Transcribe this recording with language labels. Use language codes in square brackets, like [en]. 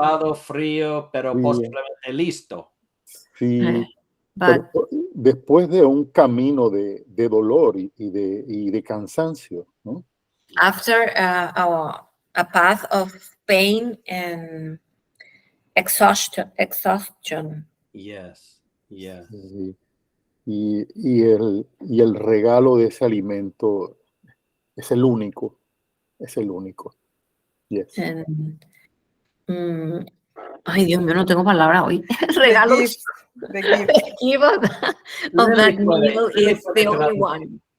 [es] Mojado, frío, pero posiblemente listo. Sí, [en] but [es] después de un camino de dolor y de cansancio, ¿no? [en] after a path of pain and exhaustion. Yes. [es] Y el regalo de ese alimento es el único. [en] Yes. And, [es] ay, Dios mío, no tengo palabra hoy. El regalo [en] The gift. of that meal is the only one.